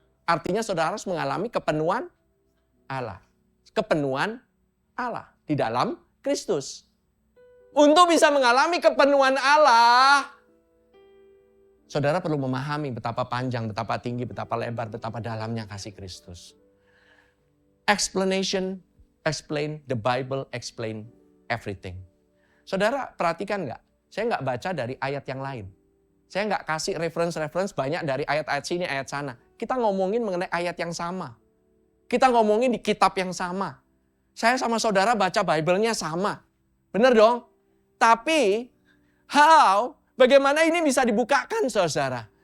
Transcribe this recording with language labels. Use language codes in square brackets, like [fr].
[id] Artinya saudara harus mengalami kepenuhan Allah. Kepenuhan Allah di dalam Kristus. Untuk bisa mengalami kepenuhan Allah, saudara perlu memahami betapa panjang, betapa tinggi, betapa lebar, betapa dalamnya kasih Kristus. [en] Explanation, explain, the Bible explain everything. [id] Saudara perhatikan nggak? Saya nggak baca dari ayat yang lain. Saya nggak kasih reference banyak dari ayat-ayat sini, ayat sana. Kita ngomongin mengenai ayat yang sama. Kita ngomongin di kitab yang sama. Saya sama saudara baca Bible-nya sama. Benar dong? Tapi, bagaimana ini bisa dibukakan saudara?